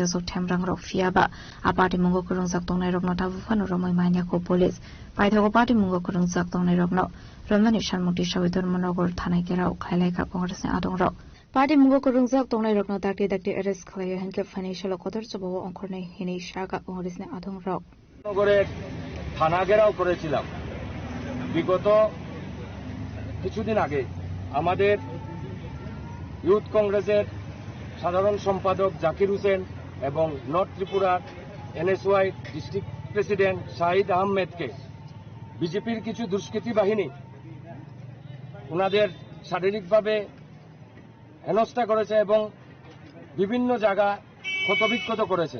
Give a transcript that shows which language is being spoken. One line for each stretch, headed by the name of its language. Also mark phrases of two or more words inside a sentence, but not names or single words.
Kok Borok: sok thamrang rok fiaba a party mungo kurungjak tongnai rok no tabu fanu romai mania ko police paithago party mungo kurungjak tongnai rok no romnani sharmukti sawitor monogor thanai kerau khailai ka Congress ni adong rok party mungo kurungjak tongnai rok no dakti arrest khalai hanke financial kodar chobo onkhornai hinei shaga Congress ni adong rok
Bangla: নগরে থানা ঘেরাও করেছিলাম। বিগত কিছুদিন আগে আমাদের ইউথ কংগ্রেসের সাধারণ সম্পাদক জাকির হোসেন এবং নর্থ ত্রিপুরার এনএসওয়াই
English: district president
Bangla: শাহিদ আহমেদকে বিজেপির কিছু দুষ্কৃতী বাহিনী ওনাদের শারীরিকভাবে হেনস্থা করেছে এবং বিভিন্ন জায়গা ক্ষতবিক্ষত করেছে।